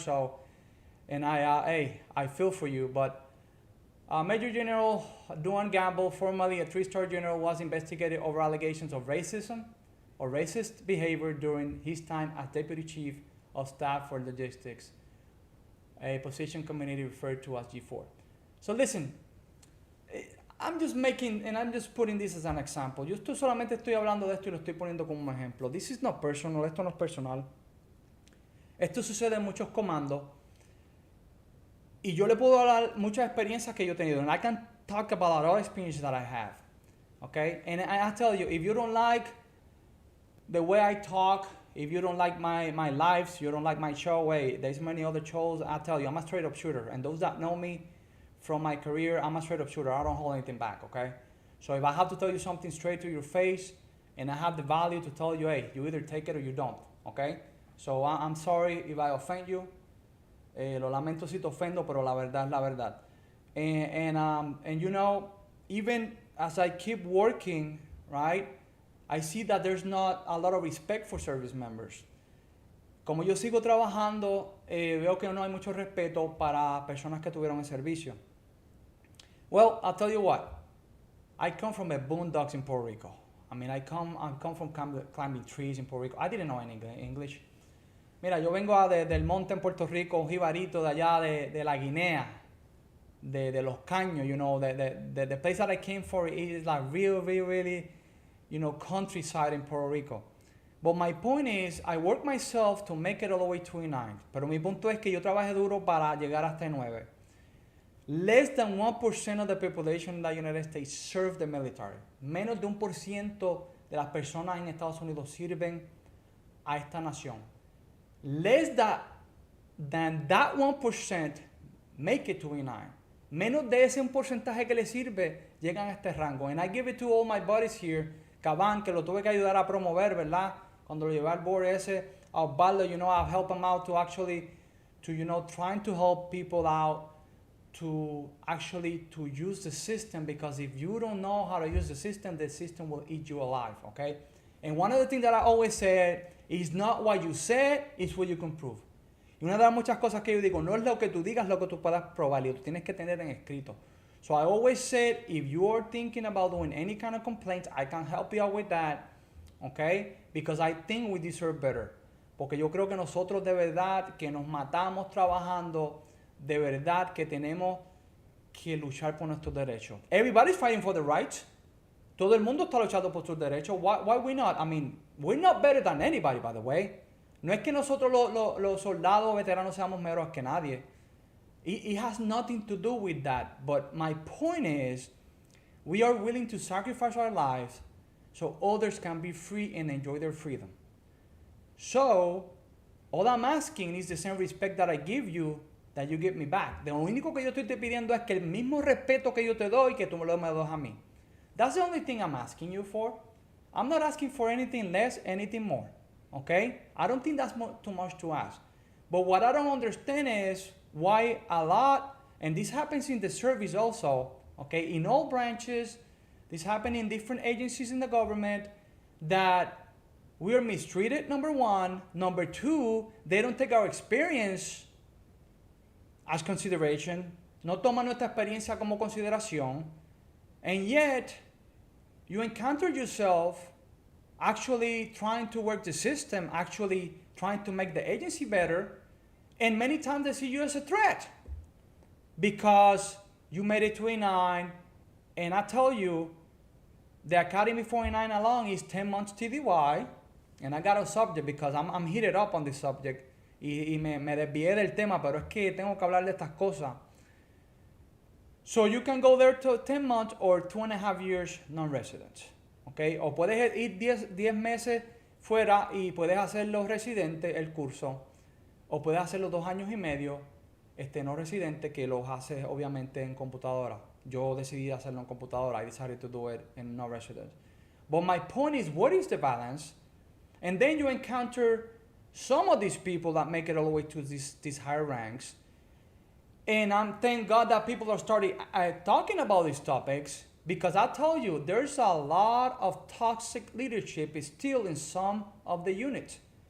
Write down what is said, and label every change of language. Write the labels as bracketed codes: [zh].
[en] So, and I feel for you. But Major General Duane Gamble, formerly a 3-star general, was investigated over allegations of racism or racist behavior during his time as Deputy Chief of Staff for Logistics, a position commonly referred to as G4. So listen, I'm just putting this as an example. [es] Yo solamente estoy hablando de esto y lo estoy poniendo como un ejemplo. [en] This is not personal, [es] esto no es personal. Esto sucede en muchos comandos. Y yo le puedo hablar muchas experiencias que yo he tenido. [en] And I can talk about a lot of experiences that I have. Okay? And I tell you, if you don't like the way I talk, if you don't like my lives, you don't like my show, hey, there's many other shows. I tell you, I'm a straight up shooter. And those that know me from my career, I'm a straight up shooter. I don't hold anything back, okay? So if I have to tell you something straight to your face, and I have the value to tell you, hey, you either take it or you don't, okay? So I'm sorry if I offend you. [es] Lo lamento si te ofendo, pero la verdad es la verdad. [en] And you know, even as I keep working, right, I see that there's not a lot of respect for service members. [es] Como yo sigo trabajando, veo que no hay mucho respeto para personas que tuvieron el servicio. [en] Well, I'll tell you what. I come from the boondocks in Puerto Rico. I mean, I come from climbing trees in Puerto Rico. I didn't know any English. [es] Mira, yo vengo del monte en Puerto Rico, un jibarito de allá de la Guinea, de los caños, [en] you know, the place that I came for is like really, you know, countryside in Puerto Rico. But my point is, I work myself to make it all the way to E9. [es] Pero mi punto es que yo trabajé duro para llegar hasta E9. [en] Less than 1% of the population in the United States serve the military. [es] Menos de 1% de las personas en Estados Unidos sirven a esta nación. [en] Less than that 1% make it to E9. [es] Menos de ese un porcentaje que le sirve llegan a este rango. [en] And I give it to all my buddies here [es] Caban, que lo tuve que ayudar a promover, ¿verdad? Cuando lo llevé al board ese, a Osvaldo, [en] I'll help him out to actually, trying to help people out to use the system, because if you don't know how to use the system will eat you alive, okay? And one of the things that I always say is not what you say, it's what you can prove. [es] Y una de las muchas cosas que yo digo, no es lo que tú digas, lo que tú puedas probar, y tú tienes que tener en escrito. [en] So I always said, if you are thinking about doing any kind of complaints, I can help you out with that, okay? Because I think we deserve better. [es] Porque yo creo que nosotros de verdad que nos matamos trabajando, de verdad que tenemos que luchar por nuestros derechos. [en] Everybody's fighting for the rights. [es] Todo el mundo está luchando por sus derechos. [en] Why we not? I mean, we're not better than anybody, by the way. [es] No es que nosotros los soldados veteranos seamos mejores que nadie. [en] It has nothing to do with that. But my point is, we are willing to sacrifice our lives so others can be free and enjoy their freedom. So, all I'm asking is the same respect that I give you, that you give me back. [es] Lo único que yo estoy te pidiendo es que el mismo respeto que yo te doy, que tú me lo das a mí. [en] That's the only thing I'm asking you for. I'm not asking for anything less, anything more. Okay? I don't think that's too much to ask. But what I don't understand is why a lot, and this happens in the service also, okay, in all branches, this happens in different agencies in the government, that we are mistreated, number one. Number two, they don't take our experience as consideration. [es] No toman nuestra experiencia como consideración. [en] And yet, you encounter yourself actually trying to work the system, actually trying to make the agency better, and many times they see you as a threat because you made it 29, and I tell you, the Academy 49 alone is 10 months TDY, and I got a subject because I'm heated up on this subject, [es] y me desvié del tema, pero es que tengo que hablar de estas cosas. [en] So you can go there to 10 months or 2.5 years non-residents. Okay? [es] O puedes ir 10 meses fuera y puedes hacerlo residente el curso, o puedes hacerlo 2 años y medio no residente, que los haces obviamente en computadora. Yo decidí hacerlo en computadora. [en] I decided to do it in non-residence. But my point is, what is the balance? And then you encounter some of these people that make it all the way to these higher ranks. And thank God that people are starting talking about these topics, because I tell you, there's a lot of toxic leadership still in some of the units.